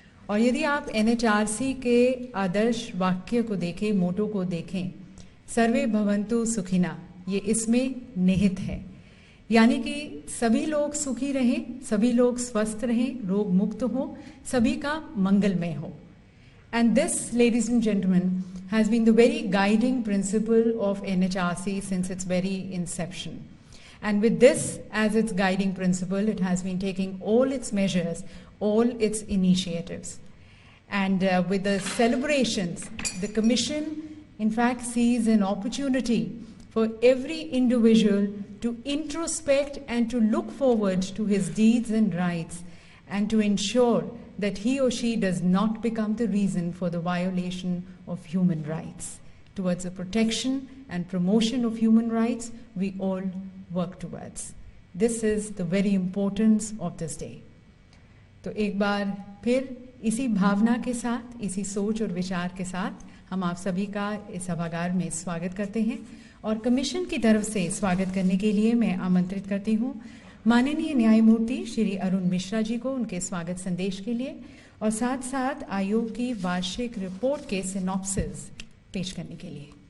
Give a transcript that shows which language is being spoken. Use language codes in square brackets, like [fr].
[hi] और यदि आप NHRC के आदर्श वाक्य को देखें, मोटो को देखें, सर्वे भवन्तु सुखिना, ये इसमें निहित है। यानी कि सभी लोग सुखी रहें, सभी लोग स्वस्थ रहें, रोग मुक्त हो, सभी का मंगलमय हो। [en] And this, ladies and gentlemen, has been the very guiding principle of NHRC since its very inception. And with this as its guiding principle, it has been taking all its measures, all its initiatives. And with the celebrations, the Commission in fact sees an opportunity for every individual to introspect and to look forward to his deeds and rights and to ensure that he or she does not become the reason for the violation of human rights. Towards the protection and promotion of human rights, we all work towards. This is the very importance of this day. [hi] तो एक बार फिर इसी भावना के साथ, इसी सोच और विचार के साथ हम आप सभी का इस सभागार में स्वागत करते हैं और कमीशन की तरफ से स्वागत करने के लिए मैं आमंत्रित करती हूँ माननीय न्यायमूर्ति श्री अरुण मिश्रा जी को उनके स्वागत संदेश के लिए और साथ साथ आयोग की वार्षिक रिपोर्ट के सिनॉप्सिस पेश करने के लिए।